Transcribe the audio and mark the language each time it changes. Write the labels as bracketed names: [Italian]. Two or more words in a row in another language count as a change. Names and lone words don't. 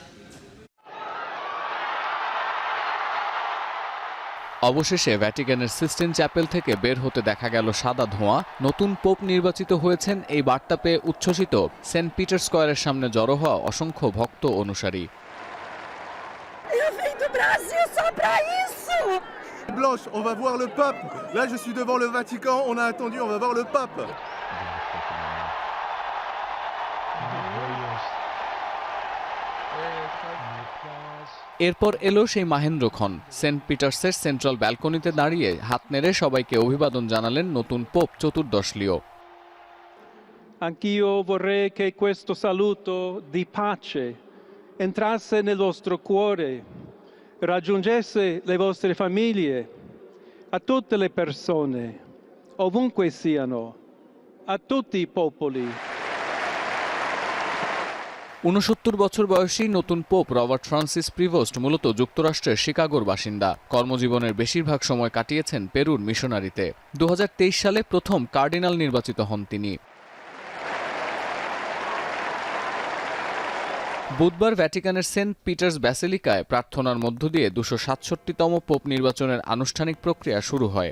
[Bangla] অবশেষে ভ্যাটিকানের সিস্টিন চ্যাপেল থেকে বের হতে দেখা গেল সাদা ধোঁয়া। নতুন পোপ নির্বাচিত হয়েছেন এই বার্তা পেয়ে উচ্ছ্বসিত সেন্ট পিটার স্কয়ারের সামনে জড়ো হওয়া অসংখ্য ভক্ত অনুসারী। [French] Blanche, on va voir le pape. Là, je suis devant le Vatican, on a attendu, on va voir le pape. [Bangla] এরপর এলো সেই মাহেন্দ্রক্ষণ। সেন্ট পিটার্সের সেন্ট্রাল ব্যালকনিতে দাঁড়িয়ে হাত নেড়ে সবাইকে অভিবাদন জানালেন নতুন পোপ চতুর্দশ লিও। [Italian] Anch'io vorrei che questo saluto di pace entrasse nel vostro cuore, raggiungesse le vostre famiglie, a tutte le persone, ovunque siano, a tutti i popoli. [Bangla] ৬৯ বছর বয়সী নতুন পোপ রবার্ট ফ্রান্সিস প্রিভোস্ট মূলত যুক্তরাষ্ট্রের শিকাগোর বাসিন্দা। কর্মজীবনের বেশিরভাগ সময় কাটিয়েছেন পেরুর মিশনারিতে। ২০২৩ সালে প্রথম কার্ডিনাল নির্বাচিত হন তিনি। বুধবার ভ্যাটিকানের সেন্ট পিটার্স ব্যাসিলিকায় প্রার্থনার মধ্য দিয়ে ২৬৭তম পোপ নির্বাচনের আনুষ্ঠানিক প্রক্রিয়া শুরু হয়।